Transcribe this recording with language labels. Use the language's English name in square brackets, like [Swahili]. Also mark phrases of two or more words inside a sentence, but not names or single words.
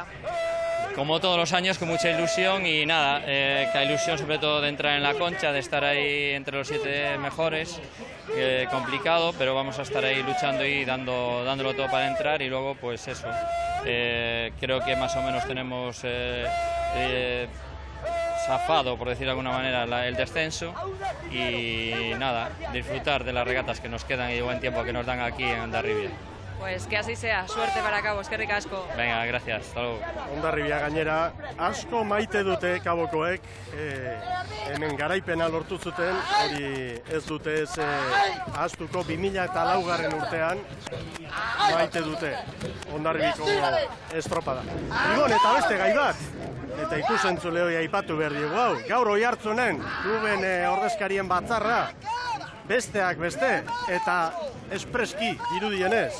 [Spanish] Como todos los años, con mucha ilusión y nada, que ilusión sobre todo de entrar en la Concha, de estar ahí entre los 7 mejores, complicado, pero vamos a estar ahí luchando y dándolo todo para entrar y luego pues eso, creo que más o menos tenemos zafado, por decir de alguna manera, el descenso y nada, disfrutar de las regatas que nos quedan y de buen tiempo que nos dan aquí en Hondarribia. Pues que así sea, suerte para Cabo, [Basque] eskerrik asko. [Spanish] Venga, gracias, hasta luego. [Basque] Hondarribia gainera, asko maite dute Kabokoek, hemen garaipena lortu zuten, hori ez dute ez ahaztuko 2004 urtean, maite dute Hondarribiko estropada. Ibon, eta beste gai bat, eta ikusentzule hori aipatu behar diegu hau, gaur Oiartzunen, kluben ordezkarien batzarra, besteak beste, eta espreski dirudienez.